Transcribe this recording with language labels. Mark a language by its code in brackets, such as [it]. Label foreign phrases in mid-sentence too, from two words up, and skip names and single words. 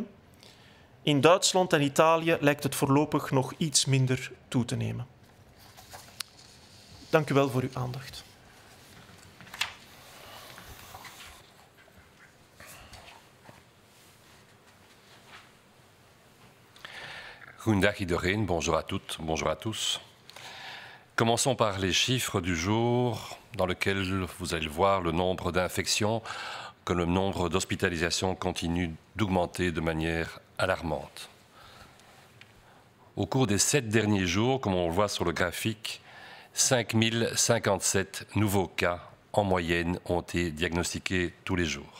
[nl] In Duitsland en Italië lijkt het voorlopig nog iets minder toe te nemen. Dank u wel voor uw aandacht. Goedendag iedereen, [fr] bonjour à toutes, bonjour à tous. Commençons par les chiffres du jour dans lequel vous allez voir le nombre d'infections, que le nombre d'hospitalisations continue d'augmenter de manière alarmante. Au cours des 7 derniers jours, comme on le voit sur le graphique, 5057 nouveaux cas en moyenne ont été diagnostiqués tous les jours.